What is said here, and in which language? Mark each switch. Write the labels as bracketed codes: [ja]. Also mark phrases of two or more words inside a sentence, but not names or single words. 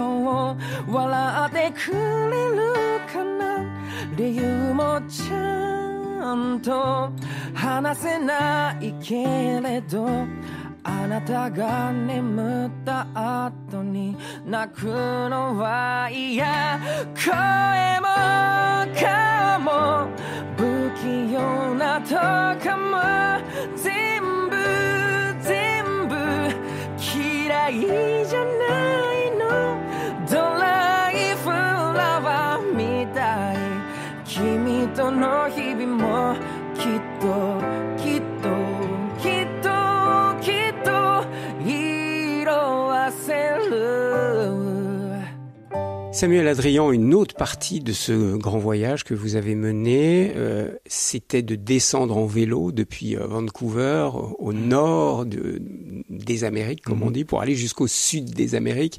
[ja] を笑ってくれるかな理由もちゃんと話せないけれどあなたが眠った後に泣くのは嫌声も顔も不器用なとかも全部嫌いじゃないのドライフラワーみたい君との日々もきっと [fr] Samuel Adrian, une autre partie de ce grand voyage que vous avez mené, c'était de descendre en vélo depuis Vancouver au nord des Amériques, comme on dit, pour aller jusqu'au sud des Amériques.